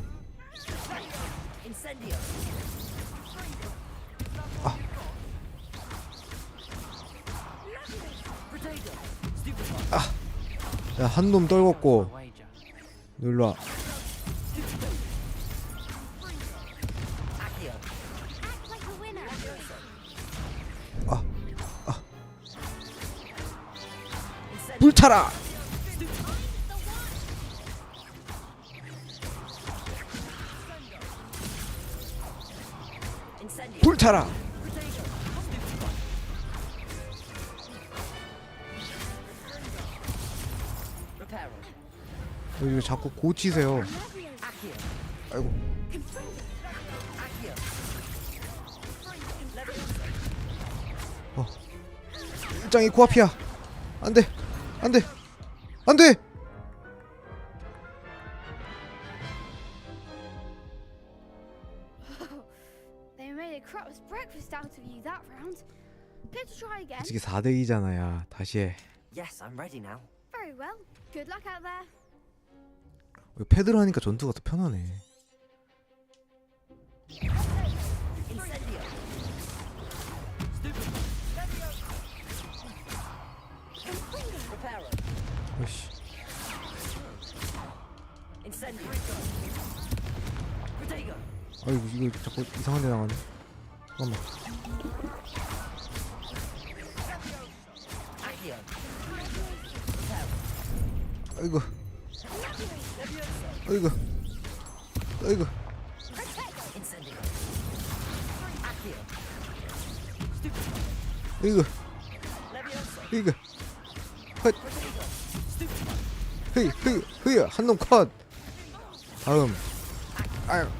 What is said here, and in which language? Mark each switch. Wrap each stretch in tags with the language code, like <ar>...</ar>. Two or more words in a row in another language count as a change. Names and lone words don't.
<la>Incendio.</la> <ko>야 한 놈 떨궜고.</ko> <en>Wager.</en> <ko>놀러와.</ko> <la>Accio.</la> <en>Act like a winner.</en> <la>Incendio.</la> <ko>불타라.</ko> <la>Incendio.</la> <ko>불타라.</ko> <la>Reparo.</la> <ko>이거 자꾸 고치세요.</ko> <la>Accio.</la> <ko>아이고.</ko> <la>Accio.</la> <ko>일장이 코앞이야. 안돼. 안돼. 안돼.</ko> <en>They made a crap's breakfast out of you that round. Care to try again?</en> <ko>솔직히 4대2잖아. 야 다시 해.</ko> <en>Yes, I'm ready now. Very well. Good luck out there.</en> <ko>패드를 하니까 전투가 더 편하네.</ko> <la>Incendio. Reparo.</la> <ko>아이씨.</ko> <la>Incendio. Protego.</la> <ko>아이고 이거 자꾸 이상한 데 나가네. 잠깐만.</ko> <la>Accio.</la> <ko>아이고. 아이고. 아이고.</ko> <la>Incendio. Accio.</la> <ko>아이고.</ko> <la>Levioso.</la> <ko>아이고. 헛. 흐이 한 놈 컷. 다음. 아유.</ko>